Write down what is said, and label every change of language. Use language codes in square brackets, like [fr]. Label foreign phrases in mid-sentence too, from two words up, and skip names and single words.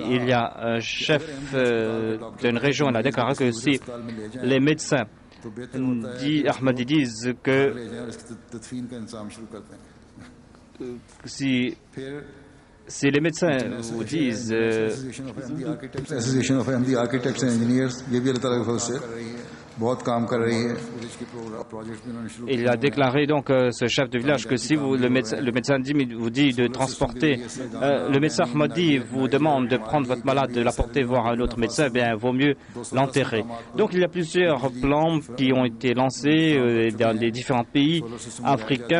[fr] Il y a un chef d'une région, il a déclaré que si les médecins Ahmadi disent que si les médecins vous disent [en] Association of Ahmadi Architects and Engineers, [hi] ये भी अल्लाह ताला की फजल से बहुत काम कर रही है. [fr] Il a déclaré donc ce chef de village que si le médecin vous dit de transporter, le médecin Ahmadi vous demande de prendre votre malade, de l'apporter voir un autre médecin, eh bien vaut mieux l'enterrer. Donc il y a plusieurs plans qui ont été lancés dans les différents pays africains.